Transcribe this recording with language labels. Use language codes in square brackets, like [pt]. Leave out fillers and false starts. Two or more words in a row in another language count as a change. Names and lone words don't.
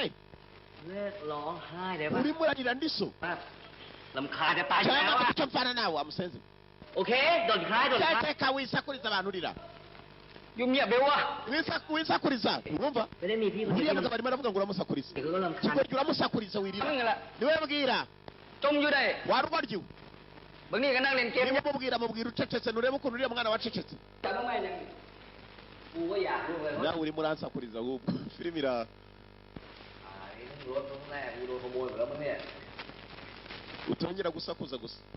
[th] เลิกร้องไห้ได้ปะ [rw] urimo urarira ndiso [th] ลำคาญจะตายอยู่แล้ว [rw] cyangwa อะ icyo mfana nawe wamusenze [th] โอเคโดนคล้ายโดนคล้าย [rw] cyateka wisakuriza abantu urira Yumya winsakuriza urumva uriya mugabo arimo aravuga ngo uramusakuriza kigoryi uramusakuriza wirira niwe mbwira warubaryiwe niwe mubwira ucecetse nurebe ukuntu uriya mwana wacecetse nawe urimo uransakuriza ahubwo filime iraha utongera gusakuza gusa